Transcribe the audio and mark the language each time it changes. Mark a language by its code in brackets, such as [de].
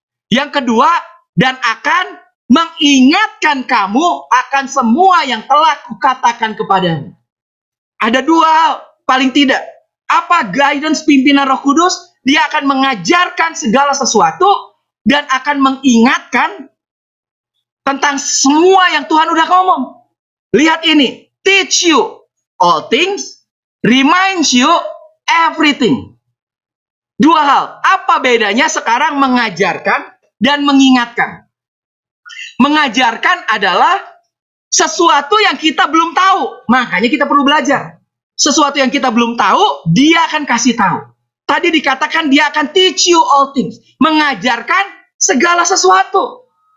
[id] Yang kedua, dan akan mengingatkan kamu akan semua yang telah kukatakan kepadamu. Ada dua hal, paling tidak. Guidance pimpinan Roh Kudus? Dia akan mengajarkan segala sesuatu dan akan mengingatkan tentang semua yang Tuhan udah ngomong. Lihat ini. [en] Teach you all things, reminds you everything. [id] Dua hal. Apa bedanya sekarang mengajarkan dan mengingatkan? Mengajarkan adalah sesuatu yang kita belum tahu. Makanya kita perlu belajar. Sesuatu yang kita belum tahu, dia akan kasih tahu. Tadi dikatakan dia akan [en] teach you all things. [id] Mengajarkan segala sesuatu.